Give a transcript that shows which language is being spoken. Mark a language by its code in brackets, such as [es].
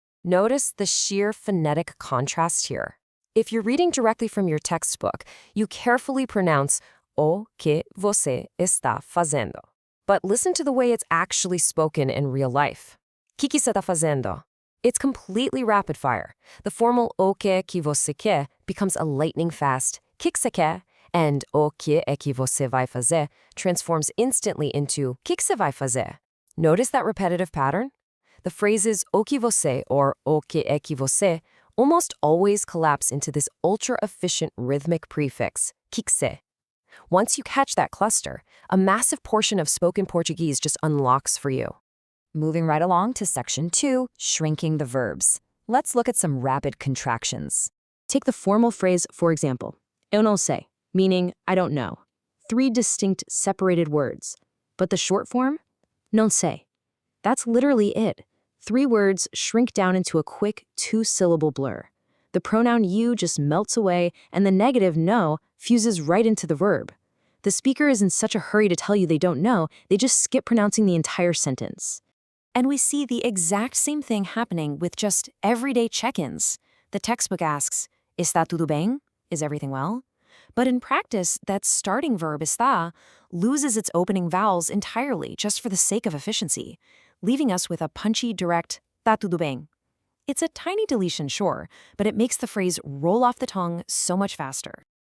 [en] Notice the sheer phonetic contrast here. If you're reading directly from your textbook, you carefully pronounce [pt] o que você está fazendo. [en] But listen to the way it's actually spoken in real life. [pt] Que você está fazendo? [en] It's completely rapid fire. The formal [pt] o que você quer [en] becomes a lightning-fast [pt] que você quer, [en] and [pt] o que é que você vai fazer [en] transforms instantly into [pt] que você vai fazer. [en] Notice that repetitive pattern? The phrases [pt] o que você [en] or [pt] o que é que você [en] almost always collapse into this ultra-efficient rhythmic prefix, [pt] que você. [en] Once you catch that cluster, a massive portion of spoken Portuguese just unlocks for you. Moving right along to section 2, shrinking the verbs. Let's look at some rapid contractions. Take the formal phrase, for example, [pt] eu não sei, [en] meaning I don't know. 3 distinct separated words. But the short form? [pt] Não sei. [en] That's literally it. 3 words shrink down into a quick 2-syllable blur. The pronoun you just melts away, and the negative no fuses right into the verb. The speaker is in such a hurry to tell you they don't know, they just skip pronouncing the entire sentence. And we see the exact same thing happening with just everyday check-ins. The textbook asks, [pt] está tudo bem? [en] Is everything well? But in practice, that starting verb, está, loses its opening vowels entirely just for the sake of efficiency, leaving us with a punchy, direct, [pt] tá tudo bem. [en] It's a tiny deletion, sure, but it makes the phrase roll off the tongue so much faster.